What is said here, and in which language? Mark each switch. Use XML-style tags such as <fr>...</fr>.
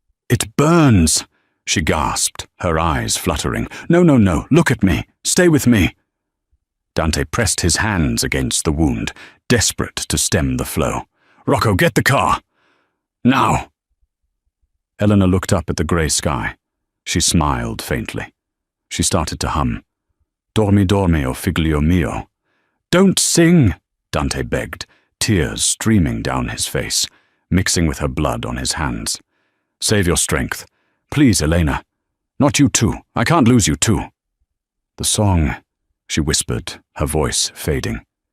<en>It burns, she gasped, her eyes fluttering. No, look at me. Stay with me. Dante pressed his hands against the wound, desperate to stem the flow. Rocco, get the car. Now. Elena looked up at the grey sky. She smiled faintly. She started to hum.</en> <it>Dormi, dormi, o figlio mio.</it> <en>Don't sing, Dante begged, tears streaming down his face, mixing with her blood on his hands. Save your strength. Please, Elena. Not you too. I can't lose you too. The song, she whispered, her voice fading.</en>